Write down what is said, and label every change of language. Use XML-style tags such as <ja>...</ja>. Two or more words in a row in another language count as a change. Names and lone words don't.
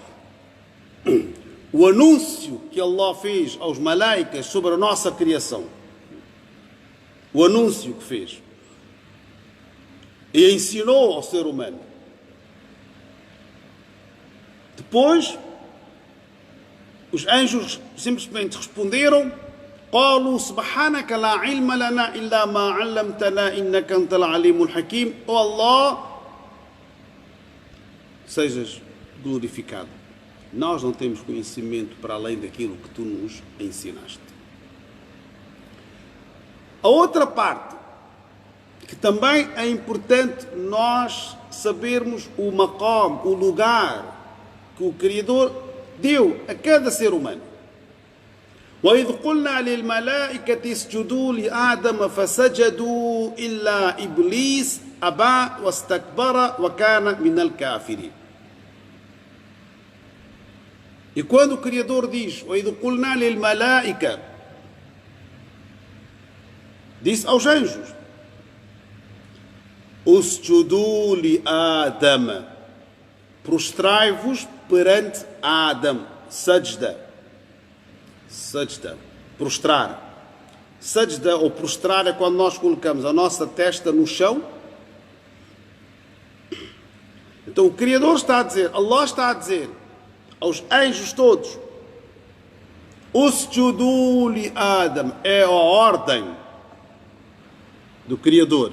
<pt>O anúncio que Allah fez aos malaicas sobre a nossa criação. O anúncio que fez. E ensinou ao ser humano. Depois, os anjos simplesmente responderam:</pt> <ar>قالوا سبحانك لا علم لنا إلا ما علمتنا إنك أنت العليم الحكيم.</ar> <pt>Oh Allah, sejas glorificado. Nós não temos conhecimento para além daquilo que tu nos ensinaste. A outra parte, que também é importante nós sabermos o maqam, o lugar que o Criador deu a cada ser humano.</pt> <ar>وَإِذْ قُلْنَا لِلْمَلَائِكَةِ اسْجُدُوا لِآدَمَ فَسَجَدُوا إِلَّا إِبْلِيسَ أَبَى وَاسْتَكْبَرَ وَكَانَ مِنَ الْكَافِرِينَ.</ar> <pt>E quando o Criador diz:</pt> <ar>وَإِذْ قُلْنَا لِلْمَلَائِكَةِ,</ar> <pt>diz aos anjos:</pt> <ar>اسْجُدُوا لِآدَمَ,</ar> <pt>prostrai-vos perante Adam. Sajda, prostrar. Sajda ou prostrar é quando nós colocamos a nossa testa no chão. Então o Criador está a dizer, Allah está a dizer aos anjos todos:</pt> <ar>اسجدوا لآدم,</ar> <pt>é a ordem do Criador.</pt>